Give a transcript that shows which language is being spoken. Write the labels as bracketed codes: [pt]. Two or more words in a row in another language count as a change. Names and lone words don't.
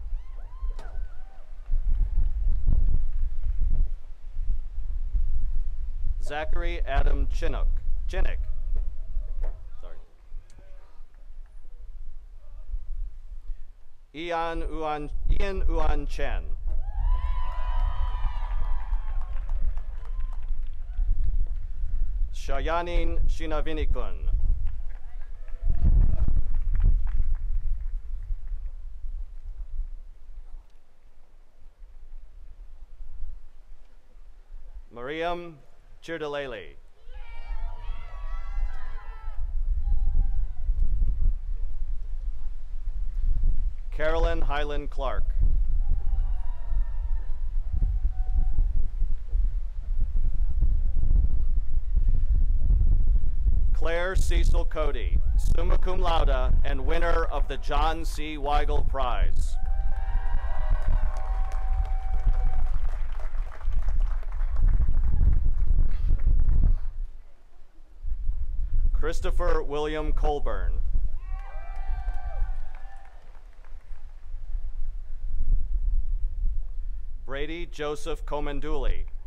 [en] Zachary Adam Chinnock. Sorry. Ian Uan Chen. Shayanin Shinavinikun. Mariam Chirdalele. Carolyn Highland Clark. Claire Cecil Cody, [la] summa cum laude [en] and winner of the John C. Weigel Prize. Christopher William Colburn. Brady Joseph Komanduli.